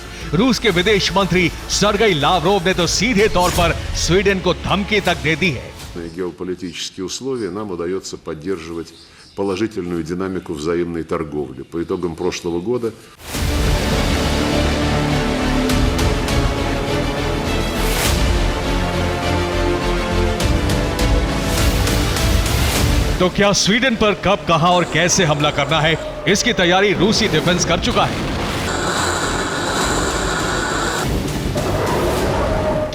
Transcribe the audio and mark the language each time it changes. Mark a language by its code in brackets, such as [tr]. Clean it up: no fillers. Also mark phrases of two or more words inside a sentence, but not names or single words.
[hi] रूस के विदेश मंत्री सर्गेई लावरोव ने तो सीधे तौर पर स्वीडन को धमकी तक दे दी है। [ru] Геополитические условия нам удается поддерживать положительную динамику взаимной торговли. По итогам прошлого года [hi] तो क्या स्वीडन पर कब, कहां और कैसे हमला करना है, इसकी तैयारी रूसी डिफेंस कर चुका है।